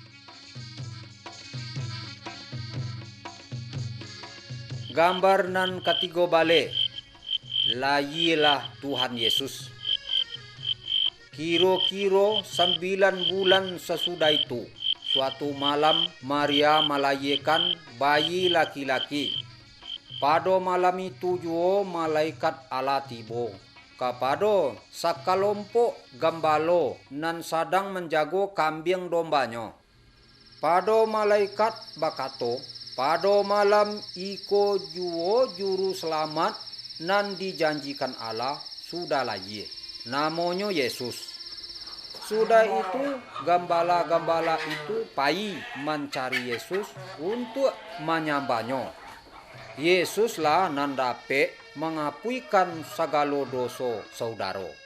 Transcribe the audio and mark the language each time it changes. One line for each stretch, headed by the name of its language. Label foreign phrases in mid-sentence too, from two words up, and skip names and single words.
Minangkabau: Gambar nan ketiga bale, lahirlah Tuhan Yesus.
Indonesian: Kira-kira 9 bulan sesudah itu, suatu malam Maria melahirkan bayi laki-laki.
Minangkabau: Pada malam itu juo malaikat Allah tibo kepada sakalompok gambalo nan sadang menjago kambing dombanya. Pada malaikat bakato, pada malam iko juo juru selamat nan dijanjikan Allah sudah lahir. Namanya Yesus. Sudah itu gambala-gambala itu pai mencari Yesus untuk menyambahnya. Yesuslah nan dapat mengapuikan segala dosa saudara.